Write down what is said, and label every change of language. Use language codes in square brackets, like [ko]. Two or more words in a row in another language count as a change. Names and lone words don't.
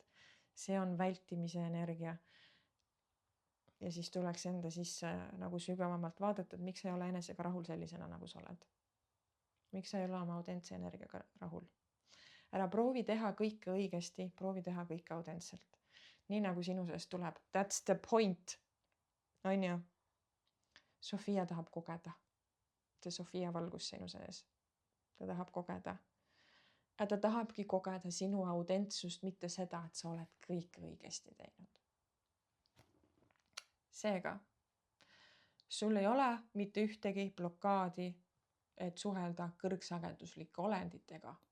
[et] See on vältimise energia. Ja siis tuleks enda sisse nagu sügavamalt vaadata, et miks sa ei ole enesega rahul sellisena, nagu sa oled. Miks sa ei ole oma autentse energiaga rahul? Ära proovi teha kõike õigesti, proovi teha kõike autentselt. Nii nagu sinu seest tuleb. [en] That's the point. [et] On ju? Sofia tahab kogeda. See Sofia valgus sinu sees. Ta tahab kogeda. Ja ta tahabki kogeda sinu autentsust, mitte seda, et sa oled kõik õigesti teinud. Seega, sul ei ole mitte ühtegi blokaadi, et suhelda kõrgsageduslike olenditega.